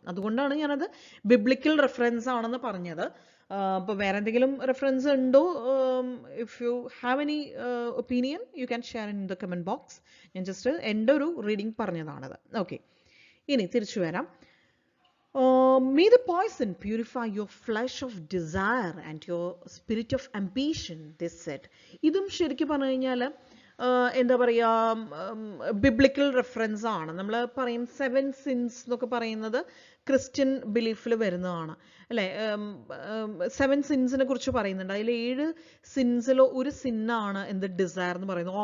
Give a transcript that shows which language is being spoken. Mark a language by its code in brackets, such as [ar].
[ml] അതുകൊണ്ടാണ് ഞാനത് biblical reference ആണെന്ന് പറഞ്ഞത്. അപ്പോൾ വേറെ എന്തെങ്കിലും റെഫറൻസ് ഉണ്ടോ? [en] If you have any opinion you can share in the comment box. [ml] ഞാൻ ജസ്റ്റ് എൻ്റെ ഒരു റീഡിങ് പറഞ്ഞതാണത്. ഓക്കെ, ഇനി തിരിച്ചു വരാം. [en] May the poison purify your flesh of desire and your spirit of ambition, this said. [ml] ഇതും ശരിക്കും പറഞ്ഞു കഴിഞ്ഞാൽ എന്താ പറയുക, ബിബ്ലിക്കൽ റെഫറൻസ് ആണ്. നമ്മൾ പറയും 7 സിൻസ് എന്നൊക്കെ പറയുന്നത് ക്രിസ്ത്യൻ ബിലീഫിൽ വരുന്നതാണ് അല്ലേ. 7 സിൻസിനെ കുറിച്ച് പറയുന്നുണ്ട്. അതിൽ 7 സിൻസിലോ ഒരു സിന്നാണ് എന്ത് ഡിസയർ എന്ന് പറയുന്നത്.